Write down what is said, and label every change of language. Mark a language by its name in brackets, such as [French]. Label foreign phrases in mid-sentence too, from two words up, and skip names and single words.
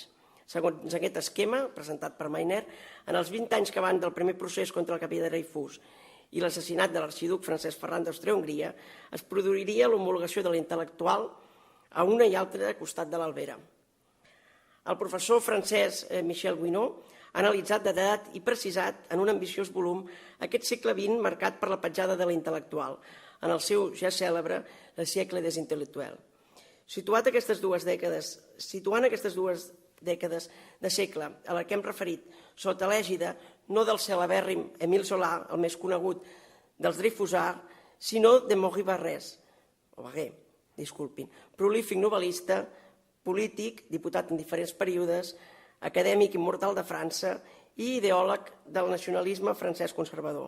[Catalan] Segons aquest esquema, presentat per Mayner, en els 20 anys que van del primer procés contra el capità Dreyfus i l'assassinat de l'arxiduc Francesc Ferran d'Àustria-Hongria, es produiria l'homologació de l'intel·lectual a una i altra costat de l'Albera. El professor francès Michel Guinot ha analitzat, datat i precisat en un ambiciós volum aquest segle XX marcat per la petjada de l'intel·lectual, en el seu ja cèlebre Le siècle des intel·lectuels. Situant aquestes dues dècades de segle a la que hem referit sota l'ègida no del celebèrrim Émile Zola, el més conegut dels Dreyfusards, sinó de Maurice Barré, prolífic novel·lista, polític, diputat en diferents períodes, acadèmic immortal de França i ideòleg del nacionalisme francès conservador.